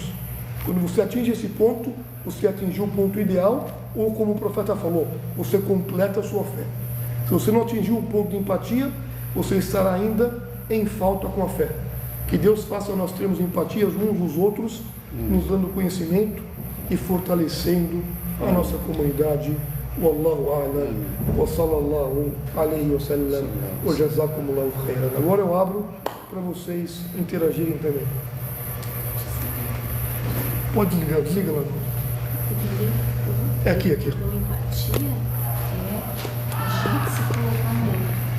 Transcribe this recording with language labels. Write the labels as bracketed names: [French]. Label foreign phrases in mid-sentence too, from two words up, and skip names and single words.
[Portuguese] Quando você atinge esse ponto, você atingiu o ponto ideal, ou como o profeta falou, você completa a sua fé. Se você não atingiu o ponto de empatia, você estará ainda em falta com a fé. Que Deus faça nós termos empatia uns dos outros, nos dando conhecimento e fortalecendo a nossa comunidade. [Arabic] والله أعلم، وصلى الله عليه وسلم، وجزاكم الله خيرا. [Portuguese] Agora eu abro para vocês interagirem também. Pode desligar, desliga lá. É aqui. Então, empatia é a gente se colocar no